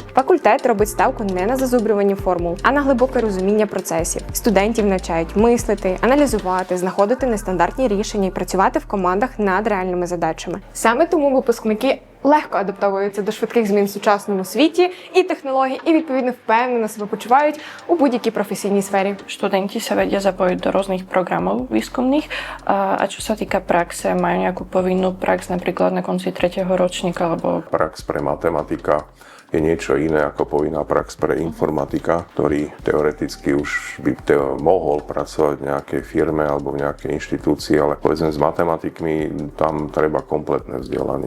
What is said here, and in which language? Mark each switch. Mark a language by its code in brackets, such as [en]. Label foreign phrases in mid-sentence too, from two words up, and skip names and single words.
[uk] Факультет робить ставку не на зазубрювання формул, а на глибоке розуміння процесів. Студентів навчають мислити, аналізувати, знаходити нестандартні рішення і працювати в командах над реальними задачами. Саме тому випускники легко адаптовуються до швидких змін в сучасному світі і технологій, і відповідно впевнено себе почувають у будь-якій професійній сфері. [sk] Študenti sa vedia zapojiť do rôznych programov výskumných. A čo sa týka praxe, majú nejakú povinnú prax napríklad na konci 3. ročníka, alebo... Prax pre matematika je niečo iné ako povinná prax pre informatika, ktorý teoreticky už by mohol pracovať v nejakej firme alebo v nejakej inštitúcii, ale povedzme s matematikmi tam treba kompletné vzdelanie.